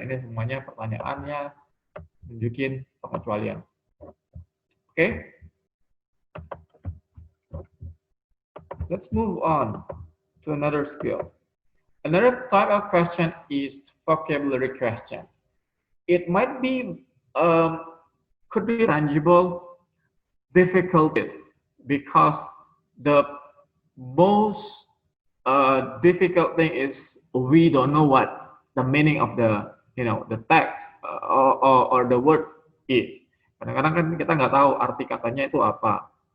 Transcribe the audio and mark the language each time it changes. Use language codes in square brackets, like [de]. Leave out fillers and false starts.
[id] Ini semuanya pertanyaannya nunjukin pengecualian. [en] Okay? Let's move on to another skill. Another type of question is vocabulary question. It might be, could be tangible difficulties because the most difficult thing is we don't know what the meaning of the the text or the word is. [id] Kadang-kadang kan kita nggak tahu arti katanya itu apa.